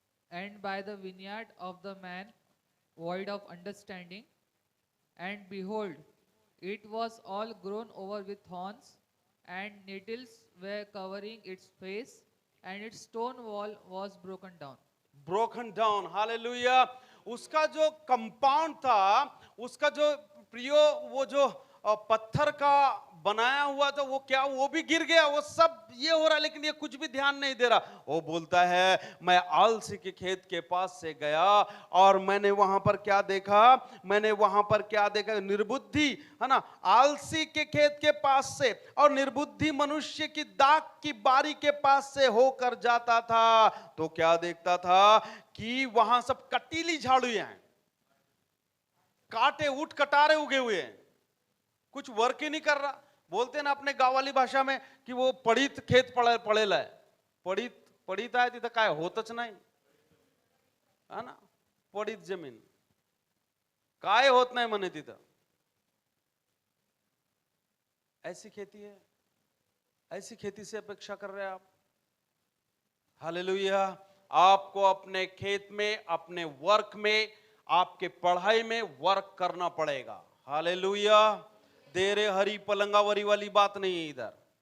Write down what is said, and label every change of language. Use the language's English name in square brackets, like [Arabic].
[English] And by the vineyard of the man void of understanding, and behold, it was all grown over with thorns, and nettles were covering its face, and its stone wall was broken down. Broken down. [Hindi] Hallelujah, उसका जो compound था, उसका जो प्रियो वो जो पत्थर का बनाया हुआ था, वो क्या, वो भी गिर गया। वो सब ये हो रहा, लेकिन ये कुछ भी ध्यान नहीं दे रहा। वो बोलता है मैं आलसी के खेत के पास से गया और मैंने वहां पर क्या देखा? मैंने वहां पर क्या देखा? निर्बुद्धि, है ना, आलसी के खेत के पास से और निर्बुद्धि मनुष्य की दाख की बारी के पास से होकर जाता था। तो क्या देखता था? कि वहां सब कटीली झाड़ियां हैं, कांटे ऊट कटारे उगे हुए हैं, कुछ वर्क ही नहीं कर रहा। बोलते ना अपने गांव वाली भाषा में कि वो [Marathi] पडीत खेत पडेल आहे. पडीत आहे तिथं काय होतच नाही, हा ना. पडीत जमीन काय होत नाही म्हणे तिथं. [Hindi] ऐसी खेती है, ऐसी खेती से अपेक्षा कर रहे हैं आप. हालेलुया. आपको अपने खेत में, अपने वर्क में, आपके पढ़ाई में वर्क करना पड़ेगा. हालेलुया. [Marathi] देरे हरी पलंगावरी [Hindi] वाली बात नहीं है इधर.